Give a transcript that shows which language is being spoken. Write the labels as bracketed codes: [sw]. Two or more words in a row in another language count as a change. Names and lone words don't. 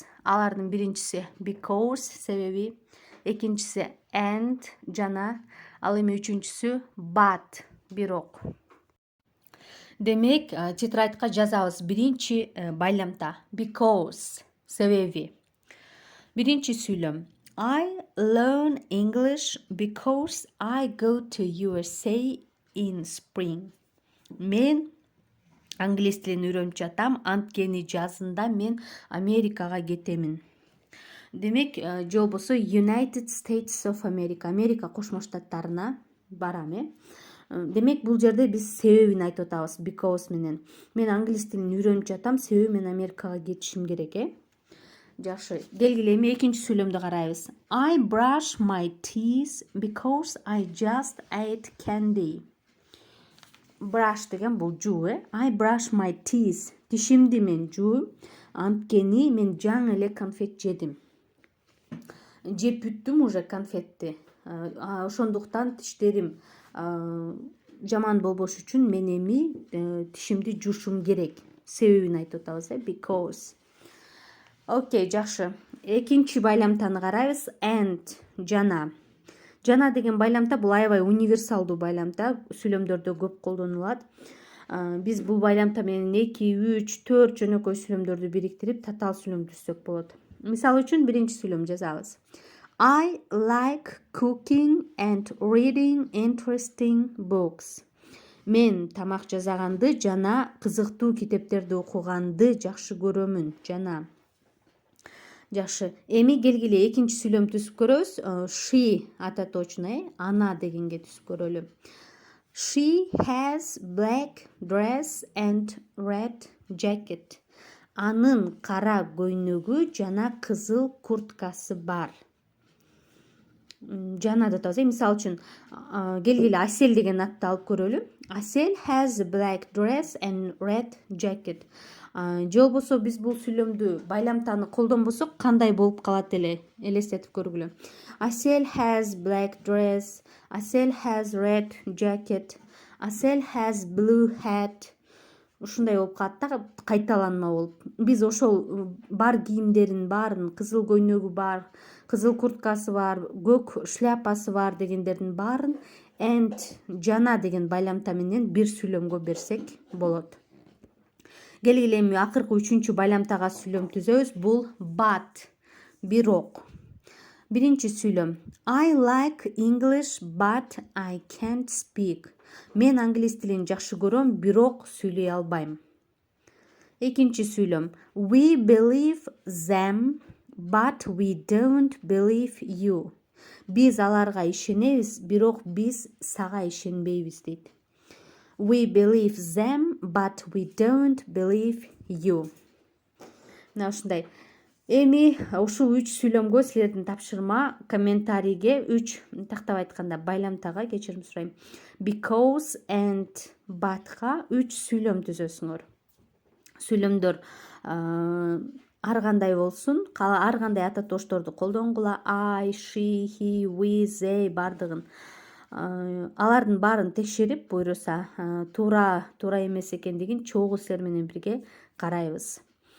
[ky] Алардын биринчиси because, себеби, экинчиси and жана, ал эми үчүнчүсү but, бирок. Демек, тетрадька жазабыз. Биринчи байламта because, себеби. Биринчи сүйлөм. [en] I learn English because I go to USA in spring. [ky] Мен англис тилин үйрөнүп жатам, анткени жазында мен Америкага кетемин. Демек, же болбосо [en] United States of America, [ky] Америка Кошмо Штаттарына барам, Демек, бул жерде биз себебин айтып атабыз because менен. Мен англис тилин үйрөнүп жатам, себеби мен Америкага кетишим керек, Жакшы. Келгиле, эми экинчи сүйлөмдү карайбыз. [en] I brush my teeth because I just ate candy. [ky] Brush деген бул жуу, [en] I brush my teeth. [ky] Тишимди мен жууйм, анткени мен жаңы эле конфет жедим. Жеп бүттүм уже конфетти. Ошондуктан тиштерим жаман болбош үчүн мен эми тишимди жуушум керек. Себебин айтып атабыз, because. Окей, жакшы. Экинчи байламтаны карайбыз. And, жана. Жана деген байламта бул аябай универсалдуу байламта, сүйлөмдөрдө көп колдонулат. Биз бул байламта менен 2, 3, 4 жөнөкөй сүйлөмдөрдү бириктирип татаал сүйлөм түзсөк болот. Мисалы үчүн биринчи сүйлөм жазабыз. [en] I like cooking and reading interesting books. [ky] Мен тамак жасаганды жана кызыктуу китептерди окуганды жакшы көрөмүн. Жана. Жакшы. Эми келгиле экинчи сүйлөм түзүп көрөбүз. She ата точно, ана дегенге түзүп көрөлү. [en] She has black dress and red jacket. [ky] Анын кара көйнөгү жана кызыл курткасы бар. Жана деп атабыз. Мисалы үчүн келгиле Асель деген атты алып көрөлү. [en] Асель has a black dress and red jacket. [ky] Же болбосо биз бул сүйлөмдү байламтаны колдонбосок кандай болуп калат эле элестетип көргүлө. [en] Асель has black dress. Асель has red jacket. Асель has blue hat. [ky] Ушундай болуп калат да, кайталанма болуп. Биз ошол бар кийимдерин баарын, кызыл көйнөгү бар, кызыл курткасы бар, көк шляпасы бар дегендердин баарын and жана деген байламта менен бир сүйлөмгө берсек болот. Келгиле эми акыркы 3-чү байламтага сүйлөм түзөбүз. Бул but, бирок. Биринчи сүйлөм. [en] I like English but I can't speak. [ky] Мен англис тилин жакшы көрөм, бирок сүйлөй албайм. Экинчи сүйлөм. [en] We believe them but we don't believe you. [ky] Биз аларга ишенебиз, бирок биз сага ишенбейбиз дейт. [en] We believe them but we don't believe you. [ky] Мына ушундай. Эми ушул 3 сүйлөмгө силердин тапшырма комментарийге 3 тактап айтканда байламтага кечирим сурайм. [en] Because and but'ка [ky] 3 сүйлөм түзөсүңөр. Сүйлөмдөр ар кандай болсун, ар кандай ата тошторду колдонгула, [en] I, she, he, we, they бардыгын. [ky] Алардын баарын текшерип, буйруса туура эмес экендигин чогуу силер менен бирге карайбыз.